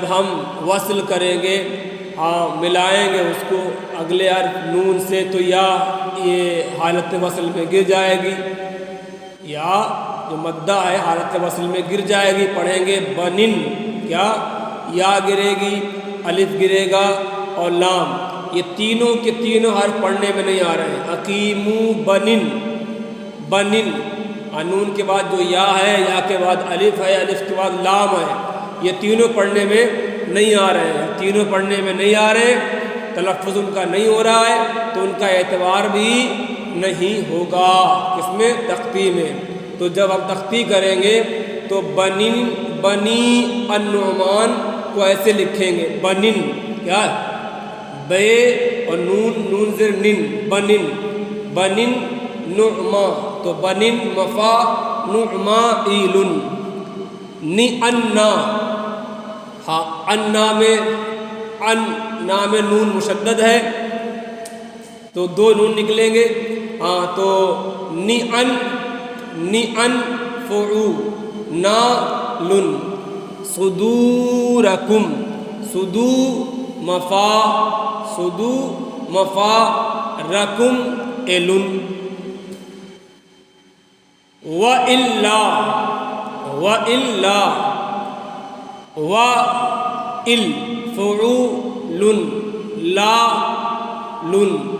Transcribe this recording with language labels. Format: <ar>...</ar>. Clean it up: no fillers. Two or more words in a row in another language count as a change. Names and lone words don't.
<ur>ہم وصل کریں گے، ہاں ملائیں گے اس کو اگلے حرف نون سے، تو یا یہ حالت وصل میں گر جائے گی، یا جو مدہ ہے حالت وصل میں گر جائے گی، پڑھیں گے بنن، کیا یا گرے گی، الف گرے گا اور لام، یہ تینوں کے تینوں حرف پڑھنے میں نہیں آ رہے ہیں۔</ur> <ar>اقیموا بنن، بنن،</ar> <ur>نون کے بعد جو یا ہے، یا کے بعد الف ہے، الف کے بعد لام ہے، یہ تینوں پڑھنے میں نہیں آ رہے ہیں، تینوں پڑھنے میں نہیں آ رہے، تلفظ ان کا نہیں ہو رہا ہے، تو ان کا اعتبار بھی نہیں ہوگا، کس میں؟ تختی میں۔ تو جب ہم تختی کریں گے تو بنی النعمان کو ایسے لکھیں گے، بنن، کیا بے اور نون زیر نن،</ur> <ar>بنن نعما، تو بنن مفا نعمائل، انا،</ar> <ur>ہاں انا میں نون مشدد ہے تو 2 نون نکلیں گے، ہاں تو</ur> <ar>نعن فعو نالن، صدورکم، صدو مفا رکم الن، وَإِلَّا فعول لا لن،</ar>